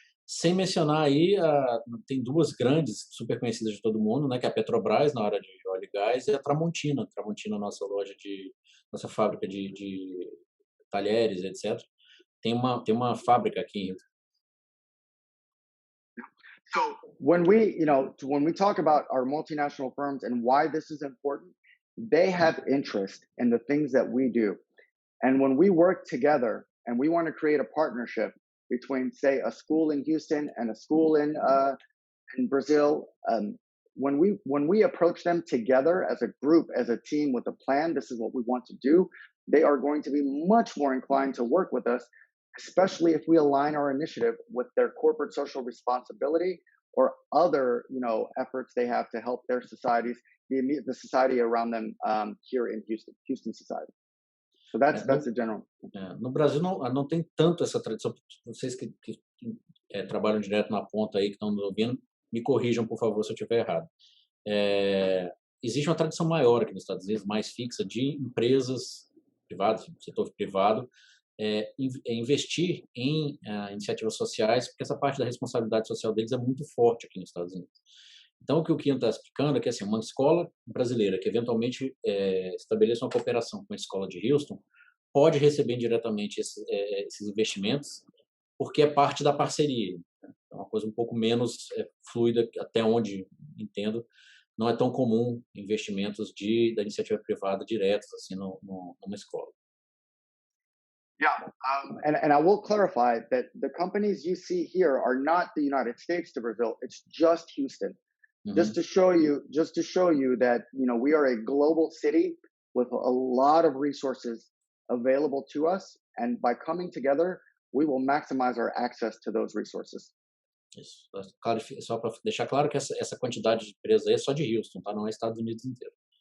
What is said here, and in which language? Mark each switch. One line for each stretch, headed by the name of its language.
Portuguese: Sem mencionar aí, tem duas grandes, super conhecidas de todo mundo, né, que é a Petrobras na área de óleo e gás e a Tramontina. Tramontina, nossa fábrica de talheres, etc. Tem uma fábrica aqui em Houston.
English: So when we talk about our multinational firms and why this is important, they have interest in the things that we do. And when we work together and we want to create a partnership between, say, a school in Houston and a school in Brazil, when we approach them together as a group, as a team with a plan, this is what we want to do, they are going to be much more inclined to work with us, especially if we align our initiative with their corporate social responsibility or other, efforts they have to help their societies, the society around them here in Houston society. So that's the general.
Portuguese: No Brasil não tem tanto essa tradição. Vocês que trabalham direto na ponta aí, que estão nos ouvindo, me corrijam, por favor, se eu estiver errado. Existe uma tradição maior aqui nos Estados Unidos, mais fixa, de empresas privadas, setor privado, investir em iniciativas sociais, porque essa parte da responsabilidade social deles é muito forte aqui nos Estados Unidos. Então, o que o Kian está explicando é que assim, uma escola brasileira que eventualmente estabeleça uma cooperação com a escola de Houston pode receber diretamente esses investimentos, porque é parte da parceria. Né? É uma coisa um pouco menos fluida, até onde entendo. Não é tão comum investimentos da iniciativa privada diretos assim, numa escola.
English: Yeah, and I will clarify that the companies you see here are not the United States to Brazil. It's just Houston. Mm-hmm. Just to show you that we are a global city with a lot of resources available to us, and by coming together, we will maximize our access to those resources.
Portuguese: Isso. Só para deixar claro que essa quantidade de empresas aí é só de Houston, tá? Não é Estados Unidos inteiro.